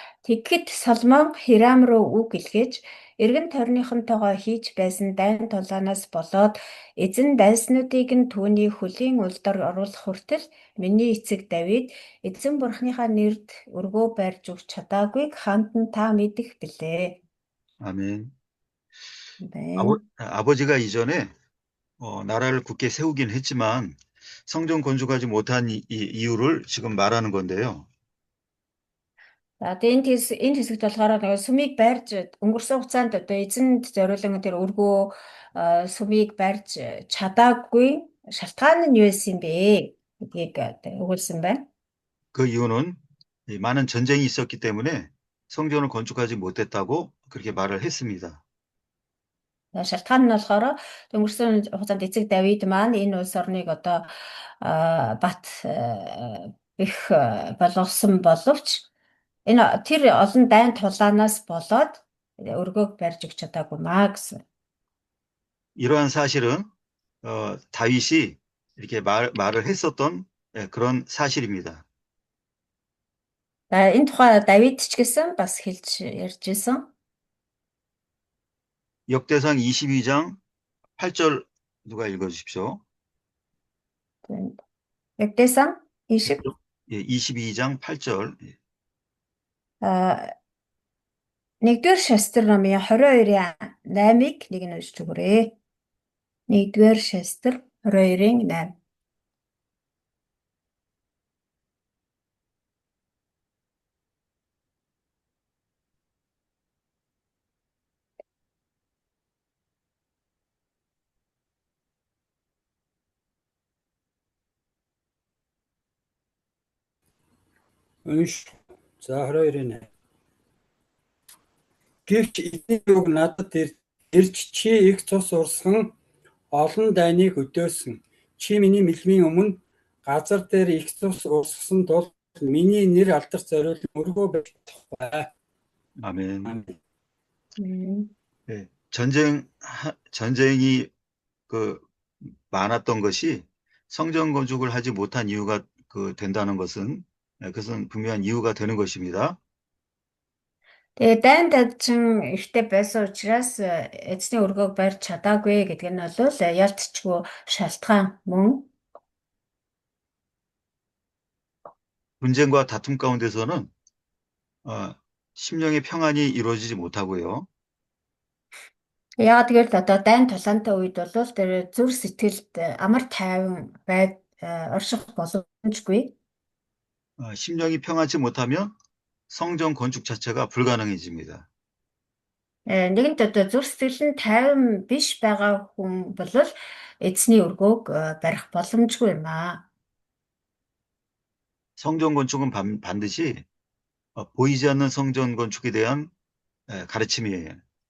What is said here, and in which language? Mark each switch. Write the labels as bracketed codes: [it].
[mn] Тэгэхэд Соломон Хирам руу үг илгээж эргэн тойрныхонтойгоо хийж байсан дайн тулаанаас болоод эзэн дайснуудыг нь түүний хөлийн улдор оруулах хүртэл миний эцэг Давид эзэн бурхныхаа нэрд өргөө барьж өгч чадаагүйг хаантан та мэдэх билээ. [ko] 아멘. 네. 아버지가 이전에 나라를 굳게 세우긴 했지만 성전 건축하지 못한 이유를 지금 말하는 건데요. [mn] За энэ хэсэгт болохоор нөгөө сүмийг барьж өнгөрсөн хугацаанд одоо эзэнд зориулан тэр өргөө сүмийг барьж чадаагүй шалтгаан нь юу байсан бэ гэдгийг өгүүлсэн байна. [ko] 그 이유는 많은 전쟁이 있었기 때문에 성전을 건축하지 못했다고 그렇게 말을 했습니다. [mn] шалтгаан нь болохоор өнгөрсөн хугацаанд эцэг Давид маань энэ улс орныг одоо бат их болгосон боловч энэ тэр олон дайн тулаанаас болоод өргөөг барьж өгч чадаагүй маа гэсэн. [ko] 이러한 사실은 다윗이 이렇게 말을 했었던 그런 사실입니다. [mn] Энэ тухай Давид ч гэсэн бас хэлж ярьж байсан. [ko] 역대상 22장 8절 누가 읽어 주십시오. 역대상 20 예, 22장 8절. [mn] нэгдүгээр шастар номын 22-ийн 8-ыг нэг нь уншиж өгөөрэй. нэгдүгээр шастар 22-ийн 8. Унш. За 22-ийн 8. Гэвч эзний үг надад ирж чи их цус урсган олон дайныг өдөөсөн. Чи миний мэлмийн өмнө газар дээр их цус урсгасан тул миний нэр алдарч зориулсан өргөө байж бай. [ko] 아멘. 네, 전쟁이 많았던 것이 성전 건축을 하지 못한 이유가 된다는 것은 그것은 분명한 이유가 되는 것입니다. [mn] Тэгээ дайн дайчин ихтэй байсан учраас эзний өргөөг барьж чадаагүй гэдэг нь бол ялцчгүй шалтгаан мөн. [ko] 분쟁과 다툼 가운데서는 심령의 평안이 이루어지지 못하고요. [mn] Яагаад гэвэл одоо дайн тулаантай үед бол тэр зүр сэтгэлд амар тайван орших боломжгүй. [ko] 심령이 평안치 못하면 성전 건축 자체가 불가능해집니다. [mn] Нэгэнт одоо зүрх сэтгэл нь тайван биш байгаа хүн бол эзний өргөөг барих боломжгүй юм аа. [ko] 성전 건축은 반드시 보이지 않는 성전 건축에 대한 가르침이에요.